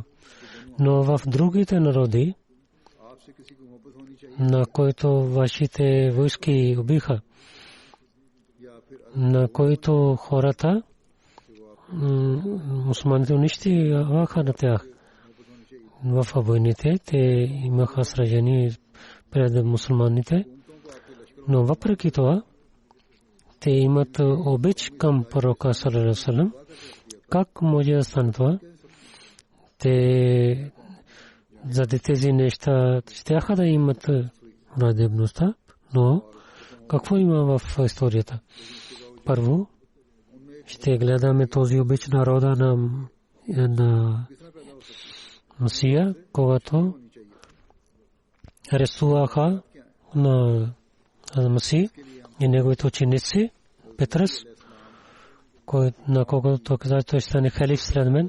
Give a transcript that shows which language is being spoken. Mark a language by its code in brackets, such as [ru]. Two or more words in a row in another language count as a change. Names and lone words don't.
[bg] Но в другите народи, на които вашите войски убиха, на които хората, мусулманите унищожаваха на тях. В войните те имаха сражения пред мусулманите, но въпреки това те имат обич към пророка [ar] صلى الله عليه وسلم. [bg] Как може да стане това? Те за тези неща щяха да имат враждебността, но какво има в историята? Първо, ще гледаме този обич народа на Масия, когато арестуваха на Масия и неговите ученици, Петрус, на когото той каза, той ще стане халиф след мен.